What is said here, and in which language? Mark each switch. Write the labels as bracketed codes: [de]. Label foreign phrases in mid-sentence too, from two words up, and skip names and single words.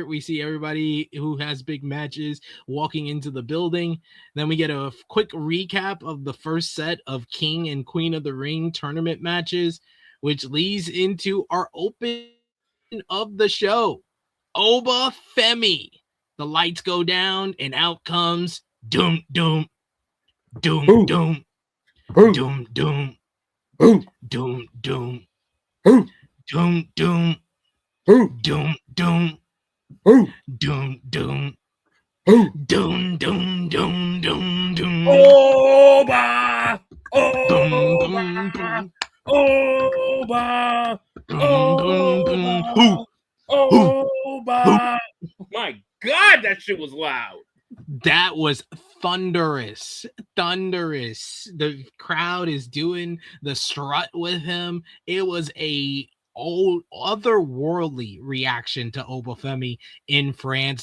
[en] We see everybody who has big matches walking into the building. Then we get a quick recap of the first set of King and Queen of the Ring tournament matches, which leads into our open of the show. Oba Femi. The lights go down and out comes Doom Doom. Doom Ooh. Doom. Ooh. Doom Doom. Ooh. Doom Doom. Ooh. Doom Doom. Ooh. Doom Doom. Ooh. Doom Doom. Ooh. Doom Doom Doom Doom Doom. Oba! Boom, Oba! Oba! boom, boom. Who? Oba! My God, that shit was loud. That was thunderous. The crowd is doing the strut with him. It was a otherworldly reaction to Oba Femi in France.